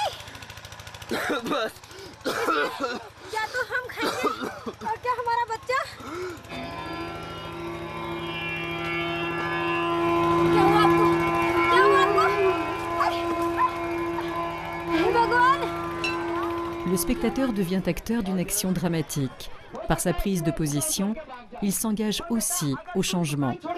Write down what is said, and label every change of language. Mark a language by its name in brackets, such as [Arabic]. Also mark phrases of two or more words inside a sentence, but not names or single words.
[Hindi] बस क्या तो हम खाएंगे और क्या हमारा बच्चा? क्या हुआ आपको? क्या हुआ आपको? भगवान! [French] Le spectateur devient acteur d'une action dramatique. Par sa prise de position, il s'engage aussi au changement.